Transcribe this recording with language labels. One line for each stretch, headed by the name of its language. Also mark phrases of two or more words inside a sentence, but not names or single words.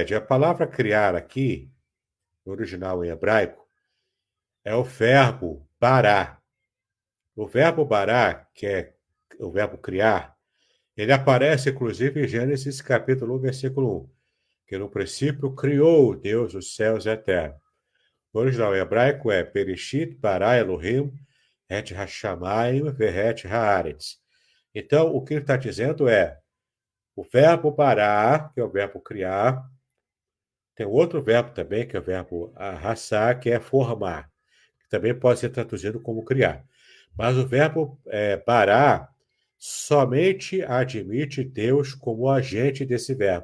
Portuguese: A palavra criar aqui, no original em hebraico, é o verbo bará. O verbo bará, que é o verbo criar, ele aparece, inclusive, em Gênesis capítulo 1, versículo 1, que no princípio criou Deus os céus e a terra. O original em hebraico é
Hebrew: בראשית ברא אלהים את השמים ואת הארץ.
Portuguese: Então, o que ele está dizendo é o verbo bará, que é o verbo criar, tem outro verbo também, que é o verbo arrasar, que é formar, que também pode ser traduzido como criar. Mas o verbo bará somente admite Deus como agente desse verbo.